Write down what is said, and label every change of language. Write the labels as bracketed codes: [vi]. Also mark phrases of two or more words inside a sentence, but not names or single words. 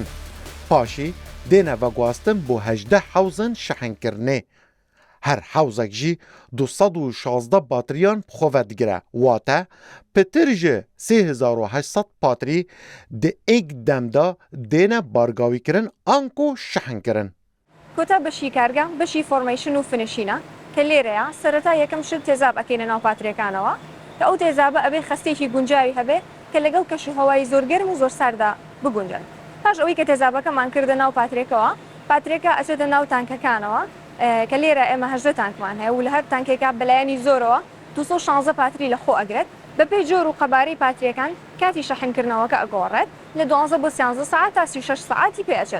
[ku] Paşî dêne vegwastin bo 18 hewzên şehînkirinê. Her hewzek jî 216 bateriyan xwe vedigire. Wate pitir ji 3800 baterî di êk dem da dêne bargavîkirin anko şehînkirin. [ckb] کۆتا بەشی کارگە بەشی فۆرمیشن و فنشینە کە لێرەیە سەرەتا یەکەم شت تێزاب ئەکەینە ناو پاترێکانەوە کە ئەو تێزابە ئەبێ خستێکی گونجاوی هەبێ کە لەگەڵ کەش و هەوای زۆر گەرم و زۆر ساردا بگونجن. پاش ئەوەی کە تێزابەکەمان کردە ناو پاترێکەوە پاترێکە ئەچێتە ناو تانکەکانەوە کە لێرە ئێمە 18 تانکمان هەیە و لە هەر تانکێکا بەلایەنی زۆرەوە 216 پاتری لە خۆ ئەگرێت بەپێی جۆر و قەبارەی پاترێکان کاتی شەحنکردنەوەکە ئەگۆڕێت لە 12 بۆ 13 ساعت تا 36 ساعتی پێ ئەچێت.